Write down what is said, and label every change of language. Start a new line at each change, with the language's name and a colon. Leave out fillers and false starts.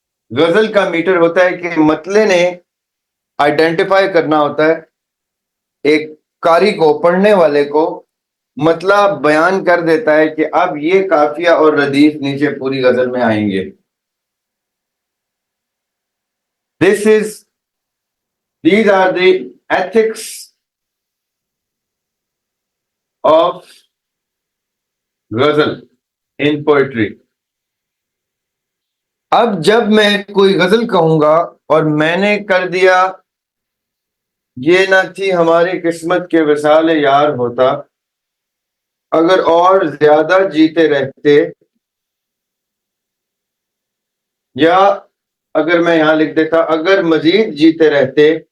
Urdu: غزل کا میٹر ہوتا ہے کہ مطلع نے آئیڈینٹیفائی کرنا ہوتا ہے ایک قاری کو, پڑھنے والے کو مطلب بیان کر دیتا ہے کہ اب یہ قافیہ اور ردیف نیچے پوری غزل میں آئیں گے.
English: These are the ethics of ghazal in poetry.
Urdu: اب جب میں کوئی غزل کہوں گا اور میں نے کر دیا یہ نہ تھی ہماری قسمت کے وصال یار ہوتا, اگر اور زیادہ جیتے رہتے, یا اگر میں یہاں لکھ دیتا اگر مزید جیتے رہتے,